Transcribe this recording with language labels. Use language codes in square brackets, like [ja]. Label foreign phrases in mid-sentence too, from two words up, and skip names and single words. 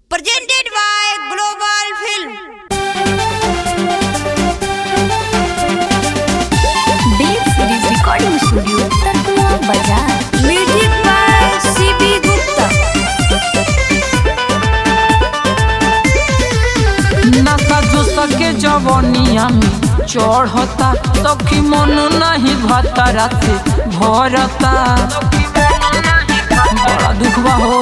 [en] presented by Global Film. Dev Series Recording Studio, Tarkula Bazaar. Music by C.B. Gupta. [bho] नशा जो सके जवनिया में चढ़ता सखी मन नहीं भतरा से भरता बड़ा दुखवा हो।